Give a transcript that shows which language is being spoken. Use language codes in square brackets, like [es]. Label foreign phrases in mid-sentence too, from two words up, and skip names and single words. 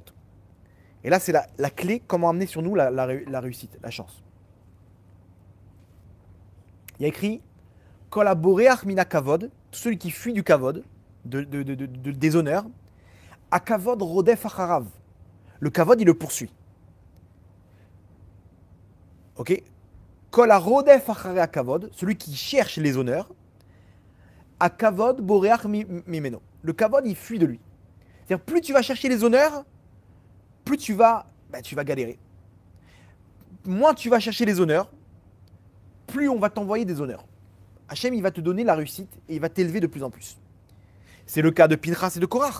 [fr] Et là, c'est la clé, comment amener sur nous la réussite, la chance. Il y a écrit [he] כל הבורח מן הכבוד, [fr] celui qui fuit du kavod, des honneurs, [he] הכבוד רודף אחריו. [fr] Le kavod, il le poursuit. Ok? [he] כל רודף אחרי כבוד, [fr] celui qui cherche les honneurs, [he] הכבוד בורח ממנו. [fr] Le kavod, il fuit de lui. C'est-à-dire, plus tu vas chercher les honneurs, plus tu vas galérer. Moins tu vas chercher les honneurs, plus on va t'envoyer des honneurs. Hachem, il va te donner la réussite et il va t'élever de plus en plus. C'est le cas de Pinchas et de Korach.